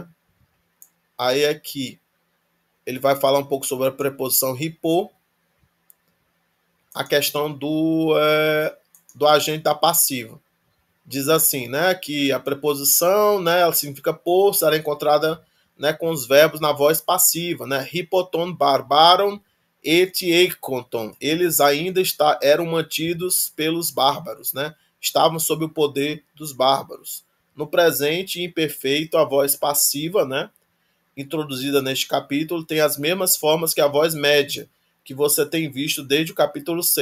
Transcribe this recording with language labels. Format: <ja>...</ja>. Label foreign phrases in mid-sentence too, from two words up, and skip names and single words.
<pt>Aí aqui ele vai falar um pouco sobre a preposição ripô, a questão do agente da passiva. Diz assim, né, que a preposição, né, ela significa por, será encontrada, né, com os verbos na voz passiva, né?</pt> <el>ὑπὸ τῶν βαρβάρων ἐκρατοῦντο.</el> <pt>Eles ainda eram mantidos pelos bárbaros, né? Estavam sob o poder dos bárbaros. No presente imperfeito, a voz passiva, né? introduzida neste capítulo tem as mesmas formas que a voz média, que você tem visto desde o capítulo 6.</pt>